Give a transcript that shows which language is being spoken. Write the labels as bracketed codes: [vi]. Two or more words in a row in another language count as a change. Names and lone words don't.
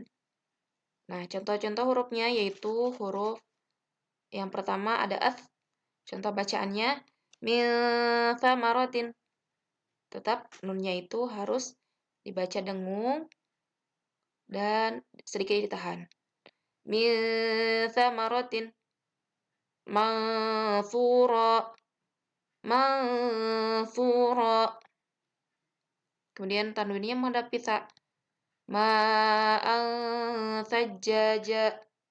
[id] Nah, contoh-contoh hurufnya yaitu huruf yang pertama ada ath. Contoh bacaannya [ar] من ثمرات. [id] Tetap nunnya itu harus dibaca dengung dan sedikit ditahan. [ar] من ثمرات منثورة. Manthura. [id] Kemudian tanwinnya menghadap kita. [ar] ماء ثجاجا.